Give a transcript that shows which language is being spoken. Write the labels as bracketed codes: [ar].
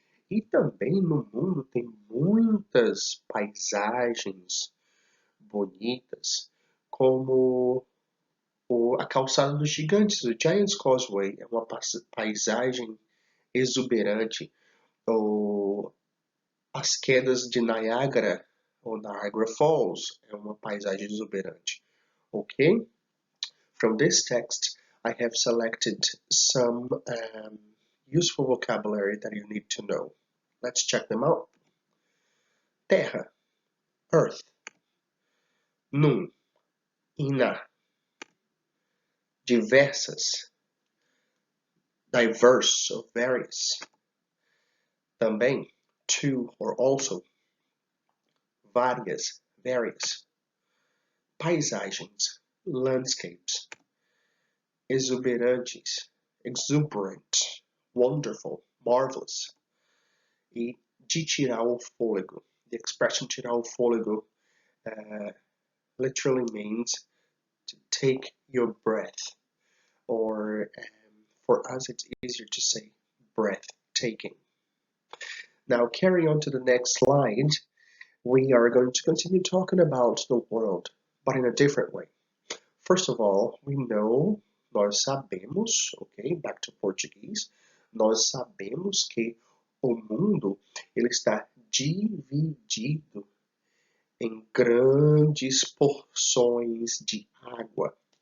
[pt] E também no mundo tem muitas paisagens bonitas, como a calçada dos gigantes, o Giant's Causeway, é uma paisagem exuberante, ou as quedas de Niagara, ou Niagara Falls, é uma paisagem exuberante. Ok? [en] From this text, I have selected some useful vocabulary that you need to know. Let's check them out. Terra, Earth. Num, ina. Diversas, diverse or various. Também, to or also. Várias, various. Paisagens, landscapes. Exuberantes, exuberant, wonderful, marvelous. [pt] E de tirar o fôlego. [en] The expression tirar o fôlego literally means to take your breath. Or for us it's easier to say breathtaking. Now carry on to the next slide. We are going to continue talking about the world, but in a different way. First of all, we know, [pt] nós sabemos, [en] okay, back to Portuguese, [pt] nós sabemos que o mundo ele está dividido em grandes porções de água.